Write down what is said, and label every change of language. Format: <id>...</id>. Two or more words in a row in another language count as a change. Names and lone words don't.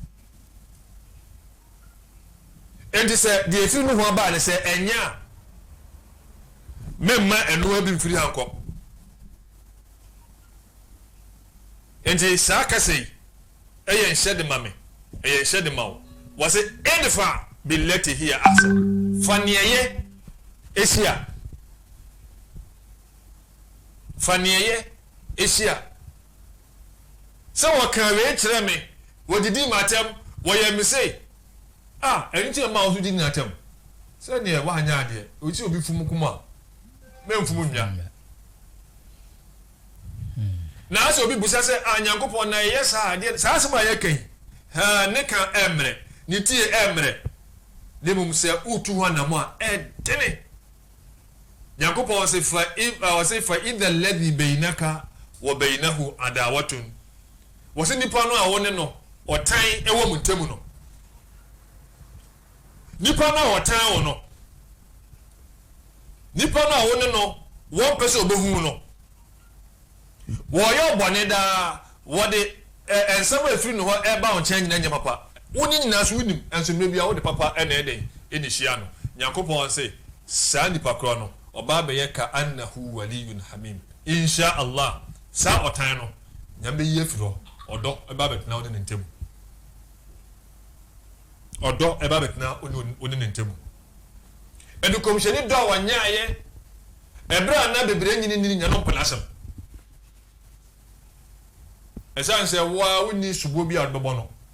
<ak>enti sɛ deɛ ɛfiri no ho aba ne sɛ ɛnyɛ a memma ɛnoa bi mfiri hankɔ enti saa kasa yi ɛyɛ nhyɛ de ma me ɛyɛ nhyɛ de ma wo wɔsɛ</ak> <ar>ادفع بالتي هي أحسن</ar> <ak>faniyɛ ehyia sɛ wɔka wei kyerɛ me wɔdidi matam wɔyɛ me sei ɛno kyerɛ ma wo so di natam sɛneɛ woanyɛ adeɛ ɔkyi obi fum kum a memfum nnwa na asɛ obi busa sɛ nyankopɔn na ɛyɛ saa adeɛ saa asɛm a yɛkan ne ka ɛmmerɛ ne tie ɛmmerɛ ne mmom sɛ wotu hɔ anam a ɛdene nyankopɔn wɔse</ak> <ar>فإذا الذي بينك وبينه عداوة</ar> <ak>wɔse nipa no a wo ne no ɔtan ɛwɔ mu ntam no nipa no a ɔtan wo no nipa no a wo ne no wɔn pɛ sɛ ɔbɛhu no wɔyɛ ɔbɔne daa wɔde nsɛm a ɛfiri no hɔ ɛba wo nkyɛn nyina nyɛ papa wo ne nyinaa so wonim nso mmerɛ bia wode papa ɛna ɛdɛn ɛne hyia no nyankopɔn sɛ saa nipa korɔ no ɔbaa bɛyɛ</ak> <ar>كأنه ولي حميم إن شاء الله</ar> <ak>saa ɔtan no nyame bɛyi afiri hɔ ɔdɔ ɛba bɛtena wo ne ne ntam ɔdɔ ɛba bɛtena wo ne ne ntam ɛde kɔmhyɛni dɔ a wɔnyɛayɛ ɛberɛ a na bebree nyini nya no mpɛ n'asɛm ɛsiane sɛ woa wonni subuo bi a wode bɛbɔ no</ak>